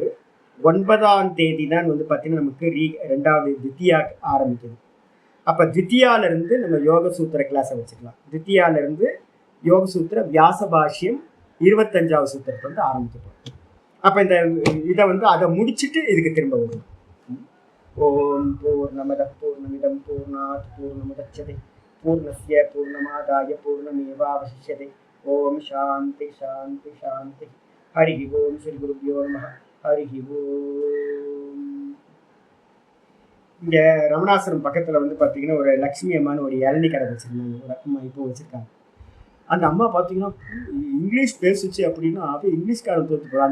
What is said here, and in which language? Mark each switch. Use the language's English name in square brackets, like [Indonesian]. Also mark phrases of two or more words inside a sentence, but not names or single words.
[Tamil] 9ஆம் தேதி தான் வந்து பார்த்தீங்கன்னா நமக்கு 2வது தித்தியா ஆரம்பிக்குது. அப்போ தித்தியாவிலிருந்து நம்ம யோக சூத்திர கிளாஸை வச்சுக்கலாம். தித்தியாவிலிருந்து யோக சூத்திர வியாச பாஷ்யம் 25வது சூத்திரத்தை வந்து ஆரம்பிச்சிட்டோம். அப்போ இந்த இதை வந்து அதை முடிச்சுட்டு இதுக்கு திரும்ப வரும். [Sanskrit] ॐ पूर्णमद पूर्णमिदं पूर्णात् पूर्णमुदच्यते पूर्णस्य पूर्णमादाय पूर्णमेवावशिष्यते. ॐ शान्ति शान्ति शान्ति. हरि ॐ श्री गुरुभ्यो नमः. हरि ॐ. [Tamil] இங்கே ரமணாசிரம் பக்கத்தில் வந்து பார்த்தீங்கன்னா ஒரு லக்ஷ்மி அம்மான்னு ஒரு இளநீ கடை வச்சுருந்தாங்க. ஒரு அம்மா இப்போ வச்சுருக்காங்க. அந்த அம்மா பார்த்தீங்கன்னா இங்கிலீஷ் பேசுச்சு அப்படின்னா அப்படியே இங்கிலீஷ்காரன் தோற்று போகிறோம்.